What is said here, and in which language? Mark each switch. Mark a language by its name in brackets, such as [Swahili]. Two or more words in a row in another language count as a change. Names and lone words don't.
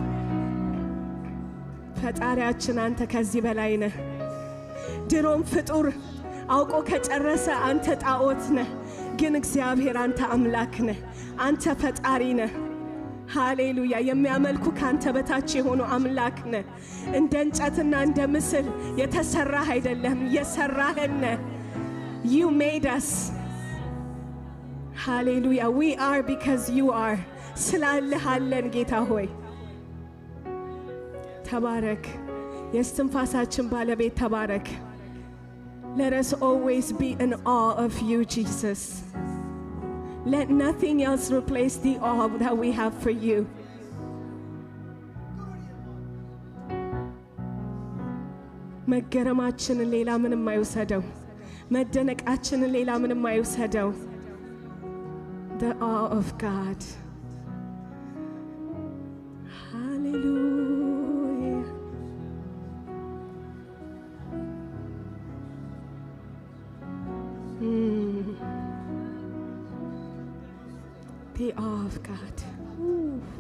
[Amharic] ፈጣሪያችን አንተ ከዚህ በላይ ነህ ድሮም ፍጡር አውቆ ከጨረሰ አንተ ጣዖት ነህ ግን እግዚአብሔር አንተ አምላክ ነህ አንተ ፈጣሪ ነህ ሃሌሉያ የሚያመልኩ ካንተ በታች የሆኑ አምላክ ነህ እንደ እንጨትና እንደ ምስል የተሰራህ አይደለም የሰራህን ነህ [English] you made us hallelujah we are because you are [Amharic] ስላለህ አለን ጌታ ሆይ ተባረክ የስትንፋሳችን ባለቤት ተባረክ [English] let us always be in awe of you Jesus let nothing else replace the awe that we have for you [Amharic] መገረማችንን ሌላ ምንም አይውሰደው መደነቃችንን ሌላ ምንም አይውሰደው [English] the awe of God hallelujah the awe of God Ooh.